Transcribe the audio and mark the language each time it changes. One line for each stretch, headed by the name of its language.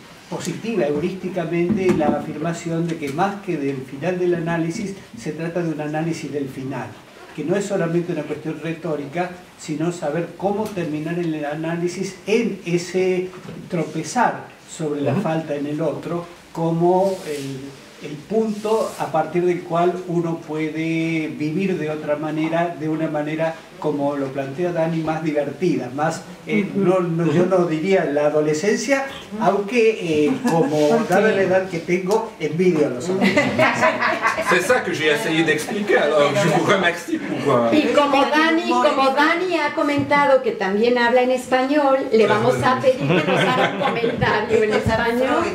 Spanish: positiva heurísticamente la afirmación de que más que del final del análisis se trata de un análisis del final, que no es solamente una cuestión retórica, sino saber cómo terminar el análisis en ese tropezar sobre la falta en el otro como el punto a partir del cual uno puede vivir de otra manera, de una manera como lo plantea Dani, más divertida, más, yo no diría la adolescencia, aunque como dada la edad que tengo, envidio a los adolescentes.
French: C'est ça que j'ai essayé d'expliquer, alors je vous remercie pour...
Spanish: Y como Dani ha comentado que también habla en español, le vamos a pedir que nos haga un comentario en español.